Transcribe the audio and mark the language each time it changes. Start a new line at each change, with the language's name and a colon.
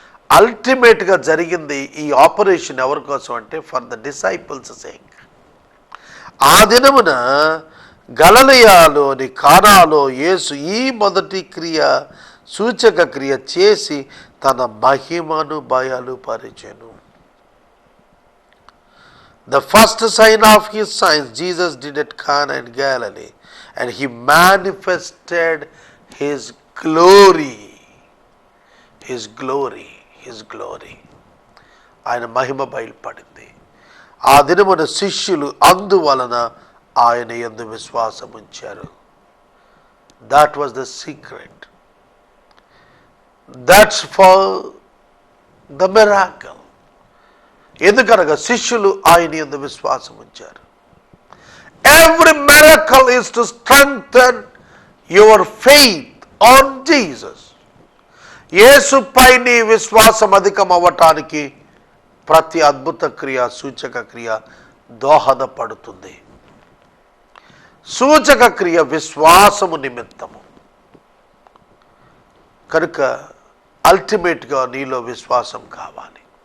Telugu: అల్టిమేట్గా జరిగింది ఈ ఆపరేషన్ ఎవరి కోసం అంటే,
English: For the disciples sake.
Telugu: ఆ దినమున గలిలయలోని కానాలో యేసు ఈ మొదటి క్రియ, సూచక క్రియ చేసి తన మహిమను బయలుపరిచెను.
English: The first sign of his signs Jesus did at Cana in Galilee, and he manifested his glory. His glory. His glory.
Telugu: ఆయన మహిమ బయలుపడింది. ఆ దినమున శిష్యులు అందువలన ఆయన యందు విశ్వాసం ఉంచారు.
English: That was the secret. That's for the miracle.
Telugu: ఎందుకనగా శిష్యులు ఆయన యందు విశ్వాసం ఉంచారు.
English: Every miracle is to strengthen your faith on Jesus.
Telugu: యేసుపై నీ విశ్వాసం అధికం అవ్వటానికి ప్రతి అద్భుత క్రియ, సూచక క్రియ దోహదపడుతుంది. సూచక క్రియ విశ్వాసము నిమిత్తము. కనుక అల్టిమేట్గా నీలో విశ్వాసం కావాలి.